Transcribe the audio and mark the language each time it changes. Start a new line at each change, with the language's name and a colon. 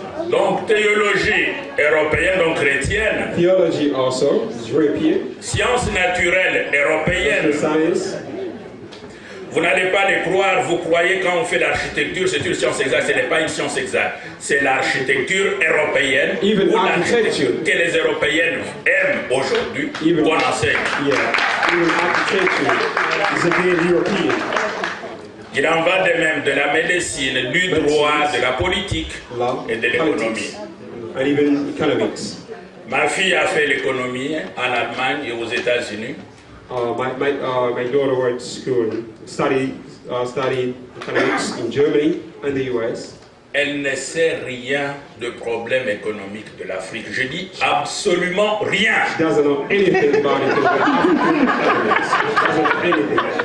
French: Donc théologie européenne, donc chrétienne.
English: Theology also is European.
French: Sciences naturelles européennes.
English: Science.
French: Vous n'allez pas les croire, vous croyez quand on fait l'architecture, c'est une science exacte, ce n'est pas une science exacte. C'est l'architecture européenne,
English: Even
French: ou architecture que les Européennes aiment aujourd'hui, qu'on enseigne.
English: Yeah, even architecture is again European.
French: Il en va de même de la médecine, du droit, de la politique et de l'économie.
English: And even economics.
French: Ma fille a fait l'économie en Allemagne et aux États-Unis.
English: My daughter went to school, studied economics in Germany and the US.
French: Elle ne sait rien de problème économique de l'Afrique. Je dis absolument rien.
English: She doesn't know anything about economics. She doesn't know anything.